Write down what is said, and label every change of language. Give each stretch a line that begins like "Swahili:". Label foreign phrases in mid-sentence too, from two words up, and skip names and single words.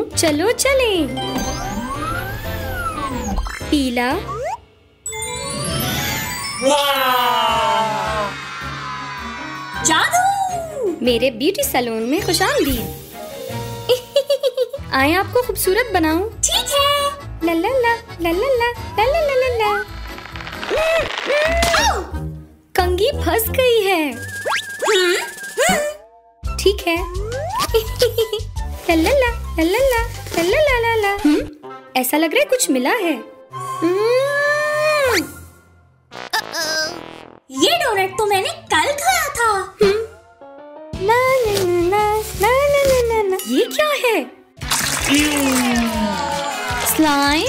Hindi: चलो चलें। पीला, जादू। मेरे
English: beauty salon
Hindi: में खुशामदीद। आए आपको खूबसूरत बनाऊं। ठीक है। ला ला ला ला ला ला ला ला ला ला ला। कंघी फंस गई है। ठीक है। ला ला ला ला ला ला ला ला ला ला। ऐसा लग रहा है कुछ मिला है। ये डोनट तो मैंने कल खाया था। ना ना ना ना ना ना ना ना। ये क्या है? स्लाइम?